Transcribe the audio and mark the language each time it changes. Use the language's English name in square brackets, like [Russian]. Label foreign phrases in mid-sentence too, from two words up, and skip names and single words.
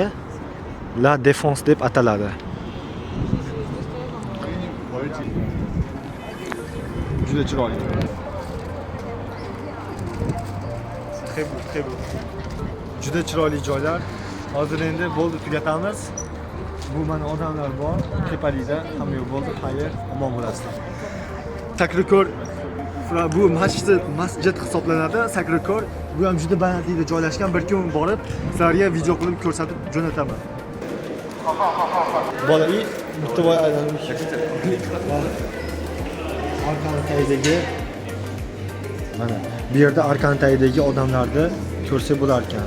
[Uzbek] La Défense deb ataladi. Juda chiroyli. Juda chiroyli joylar. Hozir endi bo'ldi, tugatamiz. Bu mana odamlar bor, tepalikda hamma yo'q bo'ldi. Xayr, omon bo'lasizlar. Sacré-Cœur bu masjid hisoblanadi. Sacré-Cœur bu ham juda balandlikda joylashgan. Bir kun borib, sizlarga video qilib ko'rsatib jo'nataman. Bolai Muttovoy aylanib Arkani tagidagi mana bu yerda Arkani tagidagi odamlarni ko'rsa bo'lar ekan.